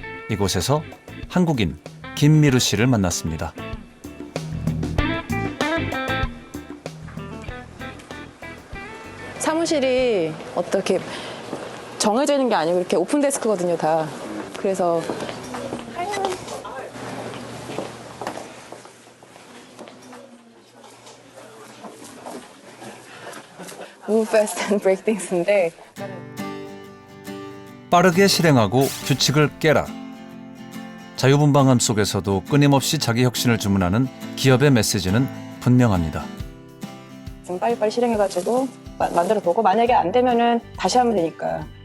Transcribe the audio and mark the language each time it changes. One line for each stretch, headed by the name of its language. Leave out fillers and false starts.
Korean: 이곳에서 한국인 김미루 씨를 만났습니다. 사무실이 어떻게 정해져 있는 게 아니고 이렇게 오픈 데스크거든요, 다. 그래서
English: Move fast and break things인데
Korean: 빠르게 실행하고 규칙을 깨라. 자유분방함 속에서도 끊임없이 자기 혁신을 주문하는 기업의 메시지는 분명합니다. 좀 빨리빨리 실행해가지고 만들어보고 만약에 안 되면은 다시 하면 되니까.